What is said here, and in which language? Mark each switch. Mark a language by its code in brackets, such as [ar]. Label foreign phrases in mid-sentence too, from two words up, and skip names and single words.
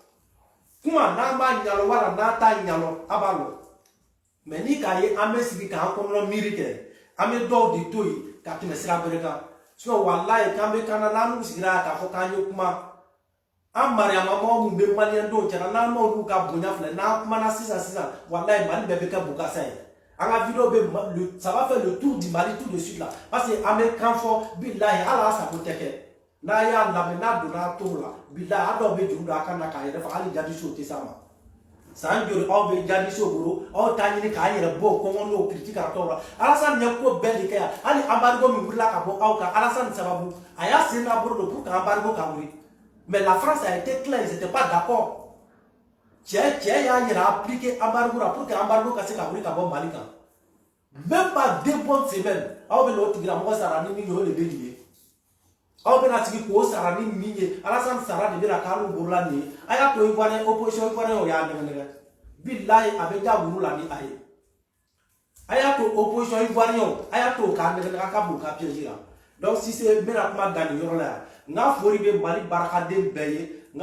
[bm] kuma n'an b'a ɲalɔ wala n'an t'a ɲalɔ a b'a lɔ mais ni k'a ye an bɛ sigi k'an kɔnɔ miiri kɛ an bɛ dɔw de to yen ka tɛmɛ sira wɛrɛ kan sinon walayi k'an bɛ kan na n'an n'u sigira k'a fɔ k'an ye kuma an mariamamaw mun bɛ maliyɛndenw cɛla n'an n'olu ka bonya filɛ n'an kumana sisan walayi Mali bɛɛ bɛ kɛ bukasa ye an ka video bɛ [fr] ça va faire le tour du Mali tout de suite là parce que [bm] an bɛ kan fɔ bilahi hali a sago tɛ kɛ n'a y'a lamɛn n'a donna tɔw la bilahi a dɔw bɛ juru don a kan na k'a yɛrɛ fɔ hali jadisiw tɛ s'a ma san joli aw bɛ jadisiw bolo aw t'a ɲini k'a yɛrɛ bɔ kɔngɔ n'o critique a tɔw la Alassane ye ko bɛɛ de kɛ yan hali embargo min wulila ka bɔ aw kan Alassane sababu a y'a sen n'a bolo don pour que embargo ka wuli [fr] mais la France a été claire ils étaient pas d'accord [bm] cɛ y'a yɛrɛ appliquer embargo la pour que embargo ka se ka wuli ka bɔ Mali kan [fr] même pas 2 bonnes semaines [bm] aw bɛ n'o tigilamɔgɔ sara ni min ye o de bɛ nin ye aw bɛna sigi k'o sara ni min ye Alassane sara de bɛna k'alu borola nin ye a y'a to Ivoirien opposition Ivoirien o y'a nɛgɛnɛgɛ bilahi a bɛ ja wuru la ni a ye a y'a to opposition Ivoirien a y'a to k'a nɛgɛnɛgɛ ka bon ka piège la [fr] donc si c'est [bm] n bɛna kuma dan nin yɔrɔ la yan n ka foli bɛ Mali barakaden bɛɛ ye n